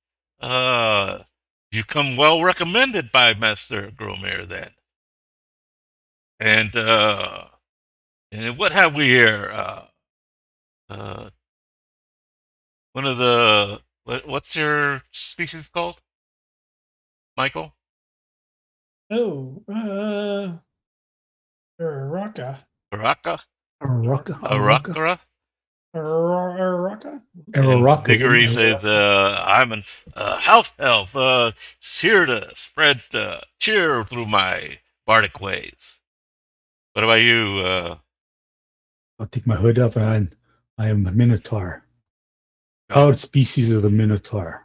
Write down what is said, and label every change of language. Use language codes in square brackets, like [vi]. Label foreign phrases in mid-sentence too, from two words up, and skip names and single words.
[en] You come well recommended by Master Gromir then. And what have we here? One of the what's your species called, Michael? Oh, Araka. Araka? Araka. Araka. Araka. Diggory says, I'm a half elf, here to spread cheer through my bardic ways. What about you? I'll take my hood off, and I am a Minotaur. Proud species of the Minotaur.